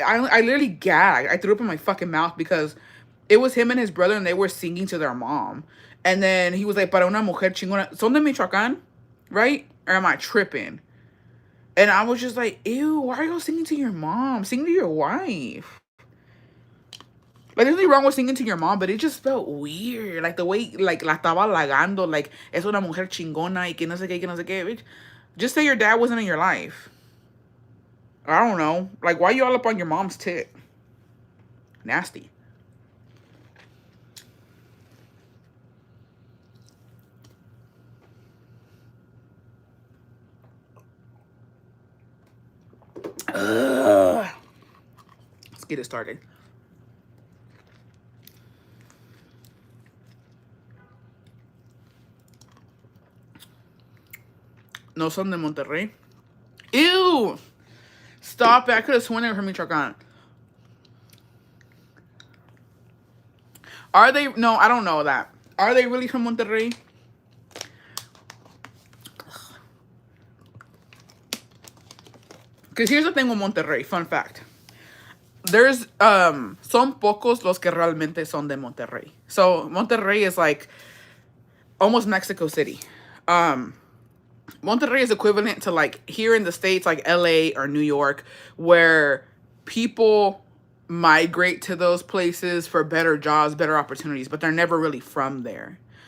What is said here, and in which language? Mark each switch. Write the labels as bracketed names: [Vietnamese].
[English] I literally gagged. I threw up in my fucking mouth because it was him and his brother and they were singing to their mom. And then he was like, [Spanish] para una mujer chingona. Son de Michoacán, [English] right? Or am I tripping? And I was just like, ew, why are you singing to your mom? Sing to your wife. Like, there's nothing wrong with singing to your mom, but it just felt weird. Like, the way, like, [Spanish] la estaba halagando, like, es una mujer chingona y que no sé qué, bitch. [English] Just say your dad wasn't in your life. I don't know. Like, why you all up on your mom's tit? Nasty. Let's get it started. [Spanish] No son de Monterrey. Ew! [English] Stop it. I could have sworn they were from Michoacán. Are they? No, I don't know that. Are they really from Monterrey? Because here's the thing with Monterrey. Fun fact. There's, [Spanish] son pocos los que realmente son de Monterrey. [English] So, Monterrey is like almost Mexico City. Monterrey is equivalent to, like, here in the States, like LA or New York, where people migrate to those places for better jobs, better opportunities, but they're never really from there.